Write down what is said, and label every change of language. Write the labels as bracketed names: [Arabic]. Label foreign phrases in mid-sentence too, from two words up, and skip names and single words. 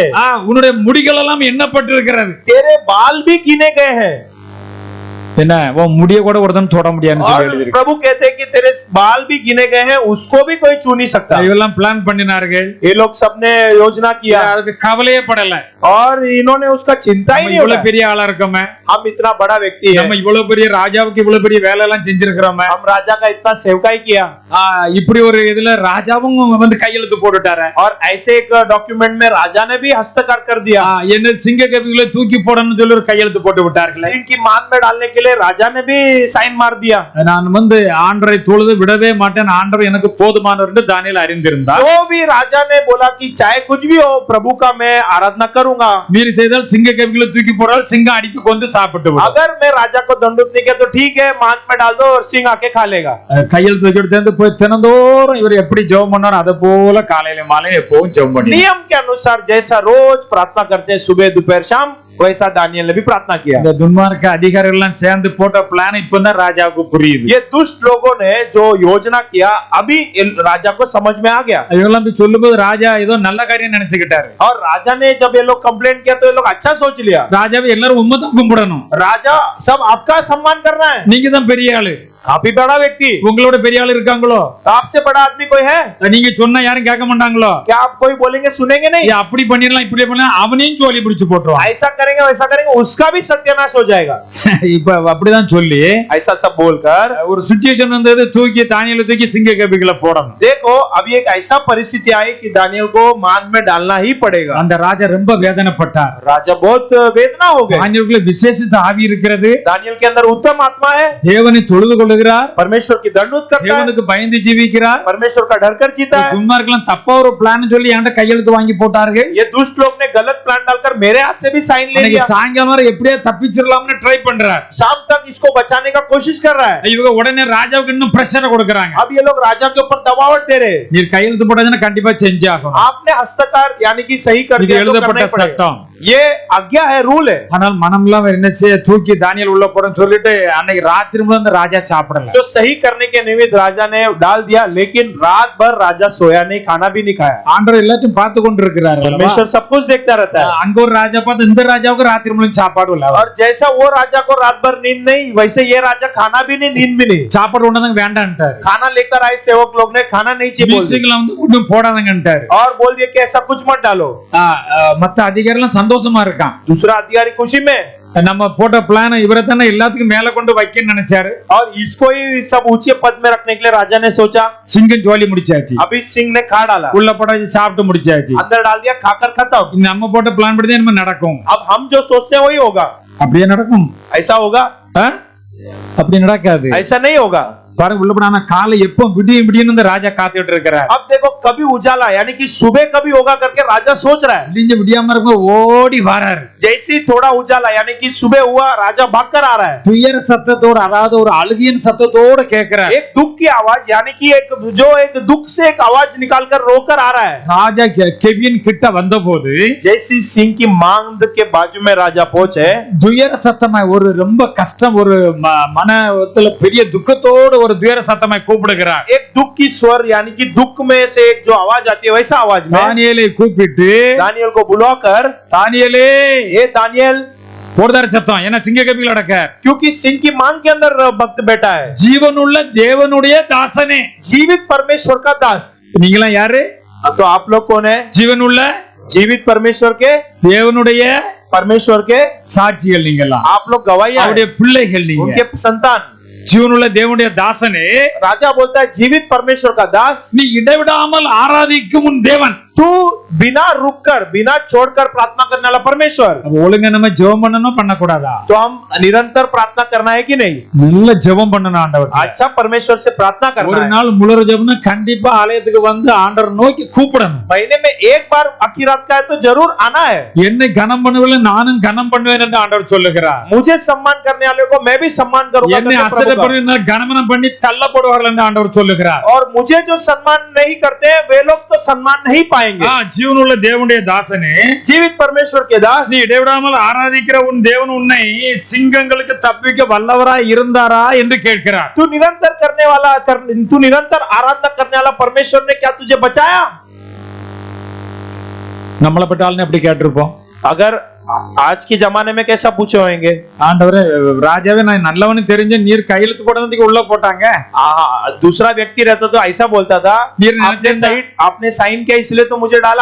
[Tamil] உன்னுடைய முடிகள் எல்லாம் எண்ணப்பட்டிருக்கிறது. [Hindi] तेरे बाल भी गिने गए हैं. [Tamil] என்ன உன் முடிய கூட ஒருத்தன் தொட முடியாதுன்னு சொல்லி [Hindi] और [Tamil] எழுதிருக்கு. [Hindi] प्रभु कहते हैं कि तेरे बाल भी गिने गए हैं, उसको भी कोई छू नहीं सकता. [Tamil] இவெல்லாம் பிளான் பண்ணினார்கள். [Hindi] ये लोग सबने योजना किया [Tamil] அதுக்கு கவலையே படல. [Hindi] और इन्होंने उसका चिंता ही नहीं [Tamil] இவ்வளவு [Hindi] उठाया. [Tamil] பெரிய ஆளா இருக்கோமே, [Hindi] हम इतना बड़ा व्यक्ति है, [Tamil] நம்ம इவ்வளவு பெரிய ராஜாவுக்கு இவ்வளவு பெரிய வேலை எல்லாம் செஞ்சிருக்கிறோமே, [Hindi] हम राजा का इतना सेवकाई किया. [Tamil] இப்படி ஒரு இதுல ராஜாவும் வந்து கையெழுத்து போட்டுட்டாரு. [Hindi] और ऐसे एक डॉक्यूमेंट में राजा ने भी हस्तकार कर दिया. [Tamil] என்ன சிங்க கபிகளை தூக்கி போடணும்னு சொல்லி ஒரு கையெழுத்து போட்டு விட்டார்கள். [Hindi] सिंह की मान में डालने के लिए राजा ने भी साइन मार दिया. [Tamil] நான் வந்து ஆண்டவரை தொழுது விடவே மாட்டேன், ஆண்டவர் எனக்கு போதுமானவர் என்று தானியேல் அறிந்திருந்தார். [Hindi] तो भी राजा ने बोला कि चाहे कुछ भी हो प्रभु का मैं आराधना करूंगा. [Tamil] மீறி செய்தால் சிங்க கபிகளை தூக்கி போடால் சிங்கம் அடித்து கொண்டு சாப்பிட்டு விடும். [Hindi] अगर मैं राजा को दंडुत नहीं किया तो ठीक है, मान में डाल दो और सिंह आके खा लेगा. [Tamil] கையெழுத்து வச்சுட்டு போய் தினந்தோறும் இவர் எப்படி ஜெபம் பண்ணாரோ அதை போல காலையில மாலையில எப்பவும் ஜெபம் பண்ணி [Hindi] नियम के अनुसार जैसा रोज प्रार्थना करते हैं सुबह दोपहर शाम, वैसा दानियल ने भी प्रार्थना किया। [Tamil] இந்த துன்மார்க்க அதிகாரிகள் எல்லாம் சேர்ந்து போட்ட பிளான் இப்பதான் ராஜாவுக்கு புரியுது. [Hindi] ये दुष्ट लोगों ने जो योजना किया अभी राजा को समझ में आ गया। [Tamil] இவங்கெல்லாம் போய் சொல்லும்போது ராஜா ஏதோ நல்ல காரியம் நினைச்சுக்கிட்டாரு. [Hindi] और राजा ने जब ये लोग कंप्लेंट किया तो ये लोग अच्छा सोच लिया। [Tamil] ராஜாவை எல்லாரும் உம்மதான் கும்பிடணும். [Hindi] राजा सब आपका सम्मान करना है, [Tamil] நீங்க தான் பெரிய ஆளு, [Hindi] आप ही बड़ा व्यक्ति, [Tamil] உங்களோட பெரிய ஆளு இருக்காங்களோ, [Hindi] आपसे बड़ा आदमी कोई है? [Tamil] நீங்க சொன்னா யாரும் கேட்க மாட்டாங்களோ, [Hindi] क्या आप कोई बोलेंगे सुनेंगे नहीं? [Tamil] அப்படி பண்ணிடலாம் இப்படி பண்ணலாம் அவனையும் சோலி பிடிச்சு போட்டுருவான். [Hindi] ऐसा करेंगे वैसा करेंगे उसका भी सत्यानाश हो जाएगा। [Tamil] இப்ப அப்படிதான் சொல்லி [Hindi] ऐसा सब बोलकर [Tamil] ஒரு सिचुएशन வந்தது, தூக்கி தானியேலை தூக்கி சிங்க கபிகளை போடணும். [Hindi] देखो अभी एक ऐसा परिस्थिति आई कि दानियल को मान में डालना ही पड़ेगा। [Tamil] அந்த ராஜா ரொம்ப வேதனைப்பட்டார். [Hindi] राजा बहुत वेदना हो गए। [Tamil] தானியேலுக்குள்ள விசேஷித்த ஆவி இருக்கிறது, [Hindi] दानियल के अंदर उत्तम आत्मा है, [Tamil] தேவனை தொழுது கொள்ளுகிறார், [Hindi] परमेश्वर की दंडवत करता है, [Tamil] தேவனுக்கு பயந்து ஜீவிக்கிறார். [Hindi] परमेश्वर का डर कर जीता है। [Tamil] துன்மார்க்கெல்லாம் தப்பா ஒரு பிளான் சொல்லி என்கிட்ட கையெழுத்து வாங்கி போட்டார்கள். [Hindi] ये दुष्ट लोग ने गलत प्लान डालकर मेरे हाथ से भी साइन ले [Tamil] இன்னைக்கு [Hindi] लिया। [Tamil] சாயங்காலம் வரை எப்படியே தப்பிச்சிடலாம்னு ட்ரை பண்றார். [Hindi] शाम तक इसको बचाने का कोशिश कर रहा है। [Tamil] இவங்க உடனே ராஜாவுக்கு இன்னும் பிரஷர் கொடுக்கறாங்க. [Hindi] अब ये लोग राजा के ऊपर दबावट दे रहे हैं। [Tamil] நீர் கையெழுத்து போட்டதுன்னா கண்டிப்பா செஞ்சே ஆகணும். [Hindi] आपने हस्तकार यानी कि सही कर [Tamil] இது [Hindi] दिया तो करना [Tamil] எழுதப்பட்ட [Hindi] ही पड़ेगा। [Tamil] சட்டம். [Hindi] ये आज्ञा है, रूल है। [Tamil] ஆனால் மனம்லாம் என்னச்சு தூக்கி தானியேல் உள்ள போறன்னு சொல்லிட்டு அன்னைக்கு ராத்திரி முழுவதும் அந்த ராஜா சாப்பிடல. [Hindi] तो सही करने के निमित्त राजा ने डाल दिया, लेकिन रात भर राजा सोया नहीं, खाना भी नहीं खाया। [Tamil] ஆண்டவர் எல்லாத்தையும் பார்த்து கொண்டு இருக்கிறார். [Hindi] परमेश्वर सब कुछ देखता रहता है। [Tamil] அங்க ஒரு ராஜா பார்த்து இந்த ராஜாவுக்கு ராத்திரி முழுவதும் சாப்பாடு இல்ல. [Hindi] और जैसा वो राजा को रात भर नींद नहीं, वैसे ये राजा खाना भी नहीं, नींद भी नहीं। [Tamil] சாப்பாடு ஒண்ணு வேண்டான்ட்டாரு. [Hindi] खाना लेकर आए सेवक लोग ने, खाना नहीं चाहिए बोल दिया। [Tamil] மியூசிக்ல வந்து ஒண்ணும் போடாதங்கன்ட்டாரு. [Hindi] और बोल दिया कि ऐसा कुछ मत डालो। [Tamil] மத்த அதிகாரிலாம் சந்தோஷமா இருக்கான். [Hindi] दूसरा अधिकारी खुशी में, [Tamil] நம்ம போட்ட பிளான் இவரை தானே எல்லாத்துக்கும் மேல கொண்டு வைக்கன்னு நினைச்சாரு. [Hindi] और इसको ही सब ऊंचे पद में रखने के लिए राजा ने सोचा। [Tamil] சிங்கம் ஜோலி முடிச்சாச்சு, [Hindi] अभी सिंह ने खा डाला, [Tamil] உள்ள போட்டாச்சு, சாப்பிட்டு முடிச்சாச்சு. [Hindi] अंदर डाल दिया, खाकर खत्म। [Tamil] நம்ம போட்ட பிளான் படி தான் நம்ம நடக்கும். [Hindi] अब हम जो सोचते हैं वही होगा। [Tamil] அப்படியே நடக்கும்? [Hindi] ऐसा होगा? [Tamil] அப்படி நடக்காது. [Hindi] ऐसा नहीं होगा। [Tamil] பாருங்க உள்ள போனா காலை எப்போ விடிய விடியன்னு இந்த ராஜா காத்துட்டு இருக்கிறார். [Hindi] अब देखो कभी उजाला यानी कि सुबह कभी होगा करके राजा सोच रहा है। [Tamil] விடிஞ்ச விடியாம இருக்கும் ஓடி வராரு. [Hindi] जैसे ही थोड़ा उजाला यानी कि सुबह हुआ, राजा भागकर आ रहा है। [Tamil] துயர சத்தத்தோட, அதாவது ஒரு அழுகியின் சத்தத்தோட கேக்குறார். [Hindi] एक दुख की आवाज यानी कि एक दुख से एक आवाज निकालकर रोकर आ रहा है। [Tamil] ராஜா கெவின் கிட்ட வந்தபோது [Hindi] जैसी सिंह की मांग के बाजू में राजा पहुंचे, [Tamil] துயர சத்தமாய் ஒரு ரொம்ப கஷ்டம், ஒரு மனத்துல பெரிய துக்கத்தோட ஒரு துயர சத்தமாய் கூப்பிடுகிறார். [Hindi] एक दुख की स्वर यानी कि दुख में से एक जो आवाज आती है वैसा आवाज में [Tamil] தானியேலை கூப்பிட்டு, [Hindi] दानियल को बुलाकर, [Tamil] தானியேலே [Hindi] ए दानियल, [Tamil] போடுதார சத்தம் என்ன சிங்க கபிகள் அடக்க, [Hindi] क्योंकि सिंह की मांग के अंदर भक्त बैठा है। [Tamil] ஜீவனுள்ள தேவனுடைய தாசனே, [Hindi] जीवित परमेश्वर का दास। [Tamil] நீங்களாம் யாரு? [Hindi] तो आप लोग कौन है? [Tamil] ஜீவனுள்ள [Hindi] जीवित परमेश्वर के, [Tamil] தேவனுடைய [Hindi] परमेश्वर के [Tamil] சாட்சிகள் நீங்களாம், [Hindi] आप लोग गवाही [Tamil] அவருடைய பிள்ளைகள் நீங்க. [Hindi] उनके संतान। [Tamil] ஜீவனுள்ள தேவனுடைய தாசனே, [Hindi] राजा बोलता है जीवित परमेश्वर का दास, [Tamil] நீ இடைவிடாமல் ஆராதிக்கும் உன் தேவன். [Hindi] तू बिना रुककर, बिना छोड़कर प्रार्थना करने वाला परमेश्वर। [Tamil] அப்ப ஒழுங்கா நம்ம ஜெபம் பண்ணணும் பண்ணக்கூடாதா? [Hindi] तो हम निरंतर प्रार्थना करना है कि नहीं? [Tamil] நல்ல ஜெபம் பண்ணணும் ஆண்டவர். [Hindi] अच्छा परमेश्वर से प्रार्थना [Tamil] ஒரு [Hindi] करना है। [Tamil] நாள் முழு ஜெபம்னா கண்டிப்பா ஆலயத்துக்கு வந்து ஆண்டவர் நோக்கி கூப்பிடணும். [Hindi] महीने में एक बार आखिर रात का है तो जरूर आना है। [Tamil] என்னை கனம் பண்ணுவதில்லை நானும் கனம் பண்ணுவேன் என்று ஆண்டவர் சொல்லுகிறார். [Hindi] मुझे सम्मान करने वाले को मैं भी सम्मान करूंगा [Tamil] என்னை [Hindi] करके प्रभु का। [Tamil] அசைப்படுவதினால் கனமனம் பண்ணி தள்ளப்படுவார்கள் என்று ஆண்டவர் சொல்லுகிறார். [Hindi] और मुझे जो सम्मान नहीं करते वे लोग तो सम्मान नहीं पाएंगे। [Tamil] ஜீவனுள்ள தேவனுடைய தாசனே, [Hindi] जीवित परमेश्वर के दास, [Tamil] நீ இடைவிடாமல் ஆராதிக்கிற உன் தேவன் உன்னை சிங்கங்களுக்கு தப்பிக்க வல்லவராய் இருந்தாரா என்று கேட்கிறார். [Hindi] तू निरंतर आराधना करने वाला परमेश्वर ने क्या तुझे बचाया? [Tamil] நம்மளை பட்டாலும் அப்படி கேட்டிருப்போம். [Hindi] अगर आज के जमाने में कैसा पूछे होंगे? [Tamil] ஆண்டவரே ராஜாவே நான் நல்லவனு தெரிஞ்ச நீர் கையெழுத்து போடுறதுக்கு உள்ள போட்டாங்க. [Hindi] दूसरा व्यक्ति रहता तो ऐसा बोलता था, आपने साइन किया इसलिए तो मुझे डाला।